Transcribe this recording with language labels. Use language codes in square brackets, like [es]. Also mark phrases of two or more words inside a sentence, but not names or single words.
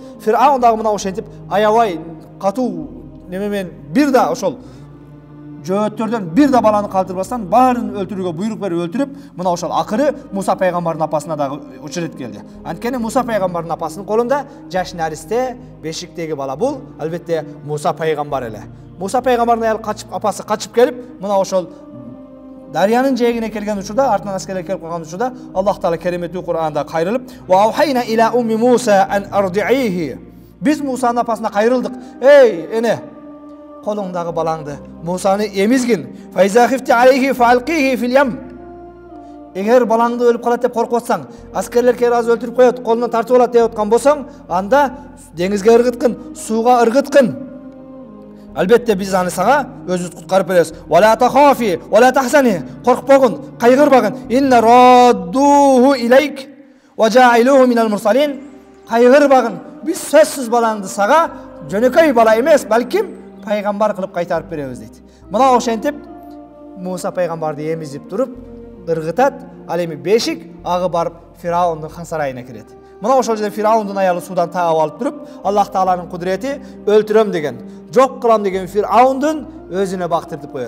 [ky] Фир'аун дагы мына ошентип аябай катуу немемен бир да ошол жөөттөрдөн бир да баланы калтырбастан баарын өлтүрүүгө буйрук берип өлтүрүп, мына ошол акыры Муса пайгамбардын апасына дагы учурет келди. Анткени Муса пайгамбардын апасынын колунда жаш наристе, бешиктеги бала бул албетте Муса пайгамбар эле. Муса пайгамбардын аял апасы качып келип, мына ошол дарыянын жээгине келген учурда, артынан аскерлер келип калган учурда, Аллах Таала кереметтүү Кур'анда кайрылып, [ar] "وأوحينا إلى أم موسى أن أرضعيه". [ky] Биз Мусанын апасына кайрылдык. Эй, эне, колуңдагы балаңды Мусаны эмизгин. [ar] فإذا خفت عليه فألقيه في اليم. [ky] Эгер балаңды өлүп калат деп коркуп атсаң, аскерлер келип азыр өлтүрүп коет, колунан тартып алат деп аткан болсоң, анда деңизге ыргыткын, сууга ыргыткын. Албетте биз аны сага өзүбүз куткарып беребиз. [ar] ولا تخافي ولا تحزني. [ky] Коркпогун, кайгырбагын. [ar] إنا رادوه إليك وجاعلوه من المرسلين. [ky] Кайгырбагын. Биз сөзсүз балаңды сага жөнөкөй бала эмес, балким пайгамбар кылып кайтарып беребиз дейт. Мына ошентип Муса пайгамбарды эмизип туруп ыргытат, ал эми бешик агы барып Фир'аундун хан сарайына кирет. Мына ошол жерде Фир'аундун аялы суудан таап алып туруп, Аллах Тааланын кудурети өлтүрөм деген, жок кылам деген Фир'аундун өзүнө бактыртып коет.